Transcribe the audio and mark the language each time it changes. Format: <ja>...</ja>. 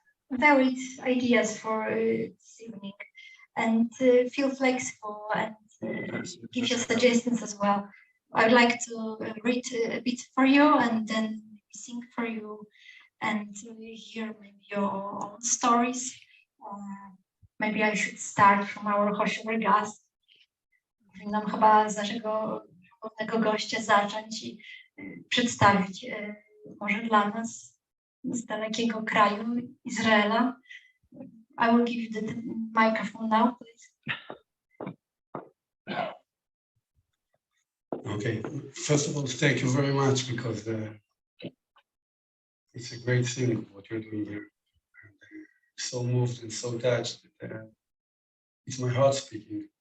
<en>varied ideas for this evening, and feel flexible and give your suggestions as well. I would like to read a bit for you and then sing for you and hear maybe your own stories. Maybe I should start from our</en> <pl>hościowy</pl> <en>guest.</en> <pl>Powinnam chyba z naszego głównego gościa zacząć i przedstawić może dla nas z dalekiego kraju, Izraela.</pl> <en>I will give you the microphone now, please. Okay, first of all, thank you very much, because it's a great thing what you're doing here. I'm so moved and so touched. It's my heart speaking.</en>